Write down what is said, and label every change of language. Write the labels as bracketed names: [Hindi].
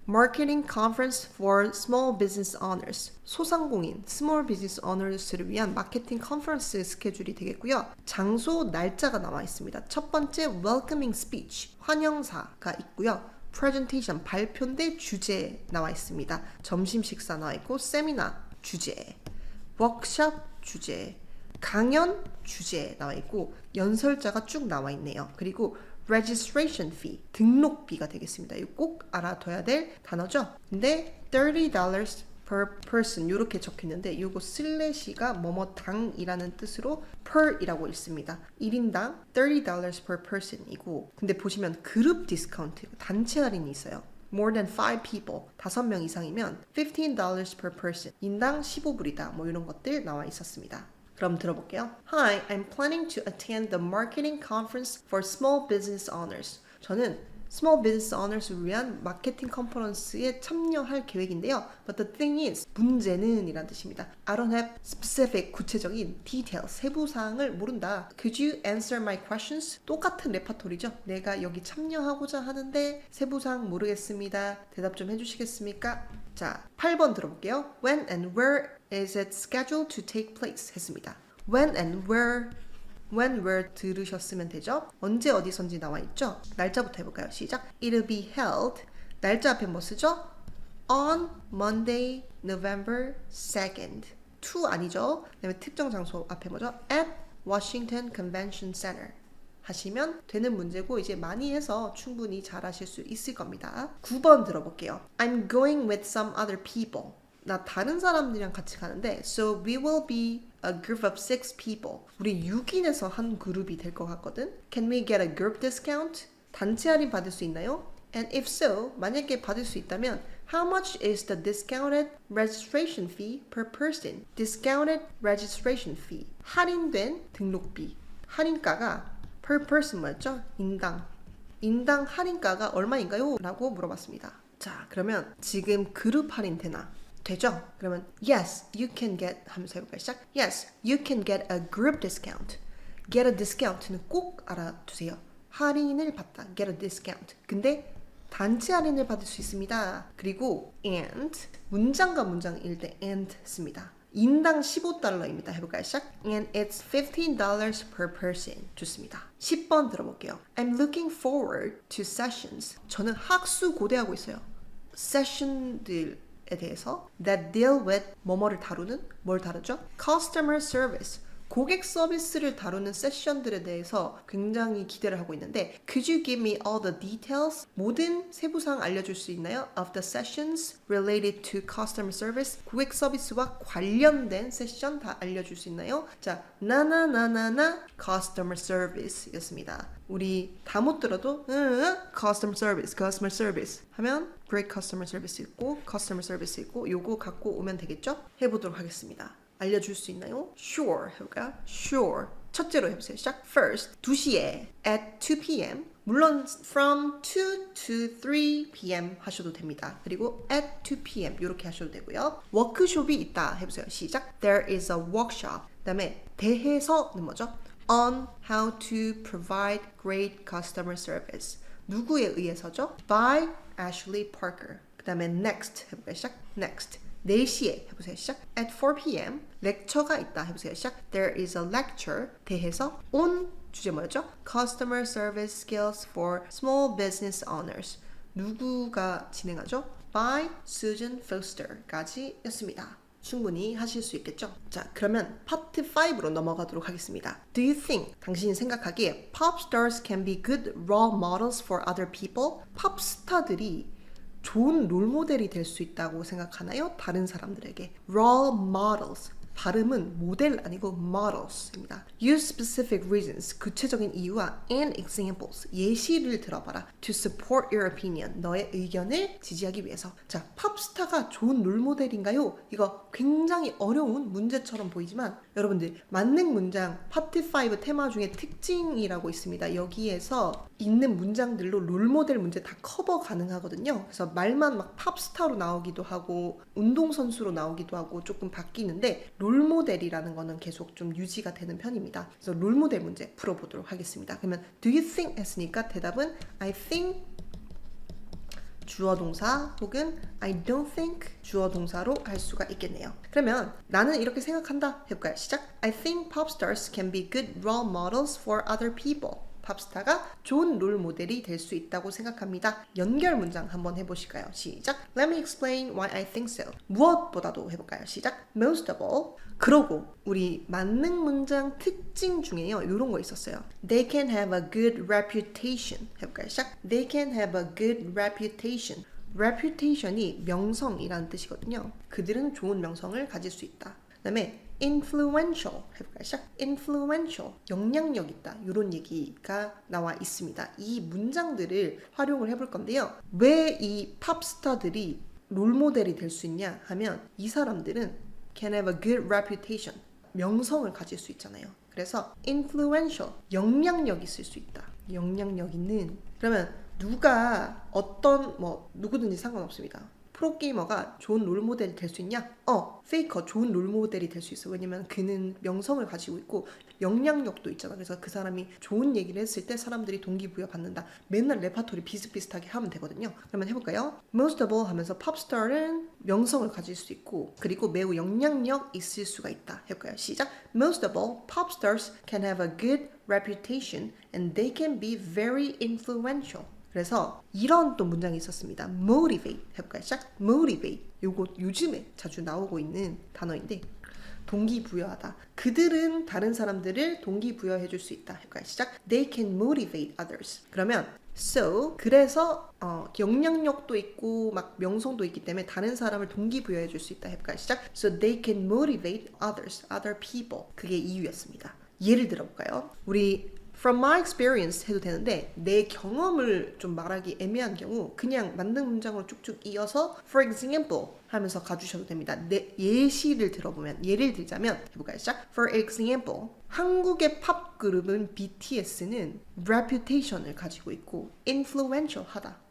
[English] Marketing Conference for Small Business Owners. [Korean] 소상공인, [English] Small Business Owners를 [Korean] 위한 마케팅 컨퍼런스 스케줄이 되겠고요. 장소, 날짜가 나와 있습니다. 첫 번째 Welcoming Speech, 환영사가 있고요. presentation 발표인데 주제 나와 있습니다. 점심 식사 나와 있고 세미나 주제, 워크숍 주제, 강연 주제 나와 있고 연설자가 쭉 나와 있네요. 그리고 [English] registration fee [Korean] 등록비가 되겠습니다. 이거 꼭 알아둬야 될 단어죠. 근데 [English] $30 per person [Korean] 이렇게 적혀 있는데 이거 슬래시가 뭐뭐당이라는 뜻으로 per이라고 읽습니다. 1인당 [English] $30 per person이고 [Korean] 근데 보시면 그룹 디스카운트 단체 할인이 있어요. [English] More than 5 people [Korean] 5명 이상이면 [English] $15 per person [Korean] 인당 15불이다 뭐 이런 것들 나와 있었습니다. 그럼 들어볼게요. [English] Hi, I'm planning to attend the marketing conference for small business owners. [Korean] 저는 Small Business Owners를 위한 마케팅 컨퍼런스에 참여할 계획인데요. [English] But the thing is, [Korean] 문제는 이란 뜻입니다. [English] I don't have specific, [Korean] 구체적인 [English] details, [Korean] 세부사항을 모른다. [English] Could you answer my questions? [Korean] 똑같은 레파토리죠. 내가 여기 참여하고자 하는데 세부사항 모르겠습니다. 대답 좀 해주시겠습니까? 자, 8번 들어볼게요. [English] When and where is it scheduled to take place? [Korean] 했습니다. When and where 들으셨으면 되죠. 언제 어디선지 나와 있죠. 날짜부터 해볼까요. 시작. [English] It'll be held. [Korean] 날짜 앞에 뭐 쓰죠? [English] On Monday, November 2nd. [Korean] to 아니죠. 그다음에 특정 장소 앞에 뭐죠? [English] At Washington Convention Center. [Korean] 하시면 되는 문제고 이제 많이 해서 충분히 잘 하실 수 있을 겁니다. 9번 들어볼게요. [English] I'm going with some other people. [Korean] 나 다른 사람들이랑 같이 가는데 [English] So we will be a group of 6 people. [Korean] 우리 6인에서 한 그룹이 될 것 같거든. [English] Can we get a group discount? [Korean] 단체 할인 받을 수 있나요? [English] And if so, [Korean] 만약에 받을 수 있다면 [English] How much is the discounted registration fee per person? Discounted registration fee. [Korean] 할인된 등록비. 할인가가 per person 뭐였죠? 인당 할인가가 얼마인가요? 라고 물어봤습니다. 자, 그러면 지금 그룹 할인 되나? 되죠? 그러면 yes, you can get 하면서 해볼까요? 시작. [English] Yes, you can get a group discount. Get a discount는 [Korean] 꼭 알아두세요. 할인을 받다. [English] Get a discount. [Korean] 근데 단체 할인을 받을 수 있습니다. 그리고 and 문장과 문장일 때 and 씁니다. 인당 $15입니다. 해볼까요? 시작. [English] And it's $15 per person. [Korean] 좋습니다. 10번 들어볼게요. [English] I'm looking forward to sessions. [Korean] 저는 학수 고대하고 있어요. 세션들에 대해서 [English] that deal with [Korean] 뭐뭐를 다루는 뭘 다루죠? [English] Customer service. [Korean] 고객 서비스를 다루는 세션들에 대해서 굉장히 기대를 하고 있는데 [English] Could you give me all the details? [Korean] 모든 세부사항 알려줄 수 있나요? [English] Of the sessions related to customer service. [Korean] 고객 서비스와 관련된 세션 다 알려줄 수 있나요? 자, 나나나나나 customer service 였습니다. 우리 다 못 들어도 customer service 하면 great customer service 있고 customer service 있고 요거 갖고 오면 되겠죠? 해보도록 하겠습니다. 알려줄 수 있나요? [English] Sure [Korean] 해볼까요? Sure. 첫째로 해보세요. 시작. [English] First, [Korean] 2시에 [English] at 2 p.m. [Korean] 물론 [English] from 2 to 3 p.m. [Korean] 하셔도 됩니다. 그리고 at 2 p.m. 이렇게 하셔도 되고요. 워크숍이 있다 해보세요. [English] 시작. There is a workshop. [Korean] 그 다음에 대해서는 뭐죠? [English] On how to provide great customer service. [Korean] 누구에 의해서죠? [English] By Ashley Parker. [Korean] 그 다음에 next 해볼까요? 시작. Next. 4시에 해보세요. 시작. [English] At 4 p.m. [Korean] 렉처가 있다 해보세요. 시작. [English] There is a lecture. [Korean] 대해서 on 주제 뭐였죠? [English] Customer Service Skills for Small Business Owners. [Korean] 누구가 진행하죠? [English] By Susan Foster까지 [Korean] 였습니다. 충분히 하실 수 있겠죠? 자, 그러면 파트 5로 넘어가도록 하겠습니다. [English] Do you think, [Korean] 당신이 생각하기에 [English] pop stars can be good role models for other people? [Korean] 팝스타들이 좋은 롤모델이 될 수 있다고 생각하나요? 다른 사람들에게. Role models. 발음은 모델 아니고 models입니다. [English] Use specific reasons. [Korean] 구체적인 이유와 [English] and examples. [Korean] 예시를 들어봐라. [English] To support your opinion. [Korean] 너의 의견을 지지하기 위해서. 자, 팝스타가 좋은 롤모델인가요? 이거 굉장히 어려운 문제처럼 보이지만 여러분들 만능 문장 파트 5 테마 중에 특징이라고 있습니다. 여기에서 있는 문장들로 롤모델 문제 다 커버 가능하거든요. 그래서 말만 막 팝스타로 나오기도 하고 운동선수로 나오기도 하고 조금 바뀌는데 롤모델이라는 거는 계속 좀 유지가 되는 편입니다. 그래서 롤모델 문제 풀어보도록 하겠습니다. 그러면 do you think 했으니까 대답은 I think 주어 동사 혹은 I don't think 주어 동사로 할 수가 있겠네요. 그러면 나는 이렇게 생각한다 해볼까요? 시작. [English] I think pop stars can be good role models for other people. [Korean] 팝스타가 좋은 롤 모델이 될 수 있다고 생각합니다. 연결 문장 한번 해보실까요? 시작. [English] Let me explain why I think so. [Korean] 무엇보다도 해볼까요? 시작. [English] Most of all. [Korean] 그러고 우리 만능 문장 특징 중에요. 이런 거 있었어요. [English] They can have a good reputation. [Korean] 해볼까요? 시작. [English] They can have a good reputation. [Korean] reputation이 명성이라는 뜻이거든요. 그들은 좋은 명성을 가질 수 있다. 그 다음에 influential 해볼까요? 시작. influential 영향력 있다. 이런 얘기가 나와 있습니다. 이 문장들을 활용을 해볼 건데요. 왜 이 팝스타들이 롤모델이 될 수 있냐 하면 이 사람들은 [English] can have a good reputation [Korean] 명성을 가질 수 있잖아요. 그래서 influential 영향력 있을 수 있다. 영향력 있는 그러면 누가 어떤 누구든지 상관없습니다. 프로게이머가 좋은 롤모델이 될 수 있냐? 페이커 좋은 롤모델이 될 수 있어. 왜냐면 그는 명성을 가지고 있고 영향력도 있잖아. 그래서 그 사람이 좋은 얘기를 했을 때 사람들이 동기부여 받는다. 맨날 레파토리 비슷비슷하게 하면 되거든요. 그러면 해볼까요? [English] Most of all [Korean] 하면서 팝스타는 명성을 가질 수 있고 그리고 매우 영향력 있을 수가 있다. 해볼까요? 시작. [English] Most of all, pop stars can have a good reputation and they can be very influential. [Korean] 그래서 이런 또 문장이 있었습니다. motivate 해볼까요? 시작. motivate 요거 요즘에 자주 나오고 있는 단어인데 동기부여하다. 그들은 다른 사람들을 동기부여해 줄 수 있다. 해볼까요? 시작. [English] They can motivate others. [Korean] 그러면 so 그래서 영향력도 있고 막 명성도 있기 때문에 다른 사람을 동기부여해 줄 수 있다. 해볼까요? 시작. [English] So they can motivate others, other people. [Korean] 그게 이유였습니다. 예를 들어볼까요? 우리 [English] From my experience [Korean] 해도 되는데 내 경험을 좀 말하기 애매한 경우 그냥 만능 문장으로 쭉쭉 이어서 [English] for example [Korean] 하면서 가주셔도 됩니다. 내 예시를 들어보면 예를 들자면 해볼까요? 시작. [English] For example [Korean] 한국의 팝 그룹은 BTS는 reputation을 가지고 있고 influential하다.